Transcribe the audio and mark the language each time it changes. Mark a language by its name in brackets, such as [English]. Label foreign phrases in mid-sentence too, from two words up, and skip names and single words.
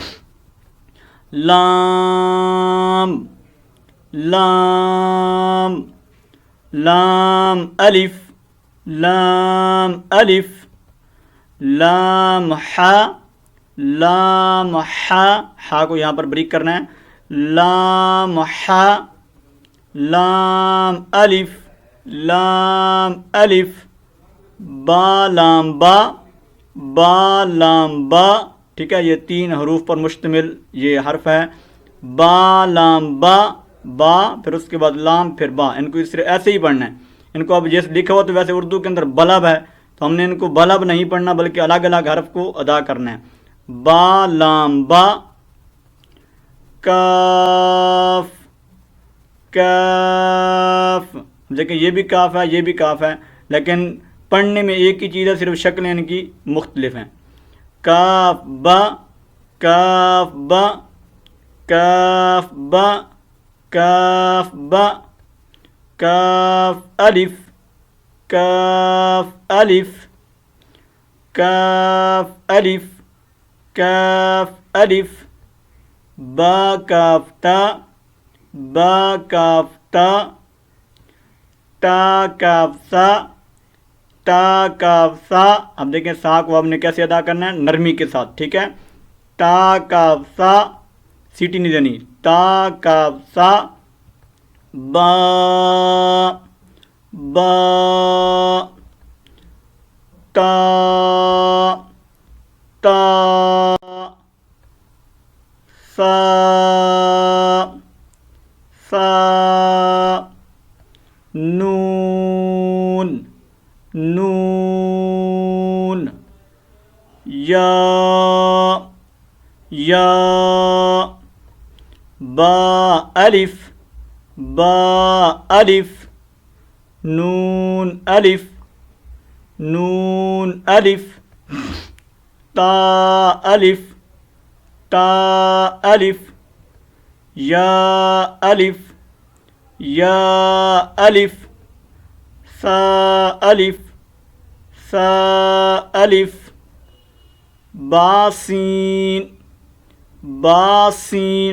[Urdu] لام، لام، لام، الف، لام، الف، لام، حا، لام، حا، حا کو یہاں پر بریک کرنا ہے، لام، حا، لام، الف، لام، الف، با، لام، با، با، لام، با۔ ٹھیک ہے، یہ تین حروف پر مشتمل یہ حرف ہے، با، لام، با، با، پھر اس کے بعد لام، پھر با۔ ان کو اس طرح ایسے ہی پڑھنا ہے۔ ان کو اب جیسے لکھا ہوا تو ویسے اردو کے اندر بلب ہے، تو ہم نے ان کو بلب نہیں پڑھنا بلکہ الگ الگ حرف کو ادا کرنا ہے۔ با، لام، با، کاف، کاف۔ دیکھیں یہ بھی کاف ہے، یہ بھی کاف ہے، لیکن پڑھنے میں ایک ہی چیز ہے، صرف شکلیں ان کی مختلف ہیں۔ کاف، با، کاف، با، کاف، با، کاف، با، کاف، الف، کاف، الف، کاف، الف، کاف، الف، با، کاف، تا، با، کاف، تا، تا، کاف، سا، تا، کاف، سا۔ اب دیکھیں سا کو آپ نے کیسے ادا کرنا ہے، نرمی کے ساتھ، ٹھیک ہے۔ تا، کاف، سا، سیٹی نہیں دینی، تا، کاف، سا، با، با، تا، تا، سا، سا، نون، نون، یا، یا، با، الف، با، الف، نون، الف، نون، الف، تا، الف، تا، الف، یا، الف، یا، الف، سا، الف، سا، الف، با، سین، با، سین۔